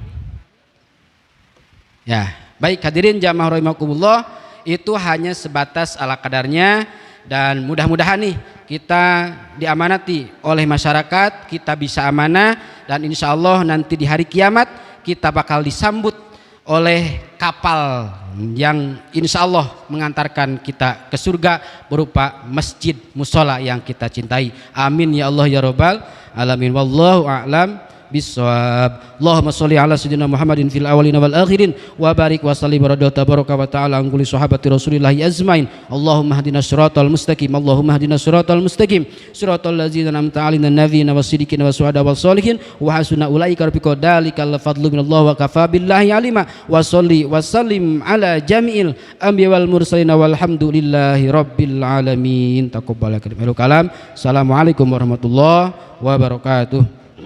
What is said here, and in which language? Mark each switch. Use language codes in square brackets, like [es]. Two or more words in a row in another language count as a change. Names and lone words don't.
[id] Ya, baik hadirin jamaah rahimakumullah, itu hanya sebatas ala kadarnya dan mudah-mudahan nih kita diamanati oleh masyarakat, kita bisa amanah dan [ar] إن شاء الله [id] nanti di hari kiamat kita bakal disambut oleh kapal yang [ar] إن شاء الله [id] mengantarkan kita ke surga berupa masjid musola yang kita cintai. [ar] آمين يا الله يا رب العالمين والله أعلم بالصواب. اللهم صل على سيدنا محمد في الأولين والآخرين وبارك وسلم تبارك وتعالى عن كل صحابة رسول الله أجمعين. اللهم اهدنا الصراط المستقيم اللهم اهدنا الصراط المستقيم. صراط الذين أنعمت عليهم نبيينا والصديقين والشهداء والصالحين وحسن أولئك رفيقا. ذلك الفضل من الله وكفى بالله عليما. وصل وسلم على جميع الأنبياء والمرسلين والحمد لله رب العالمين. تقبل كلام. السلام عليكم ورحمة الله وبركاته.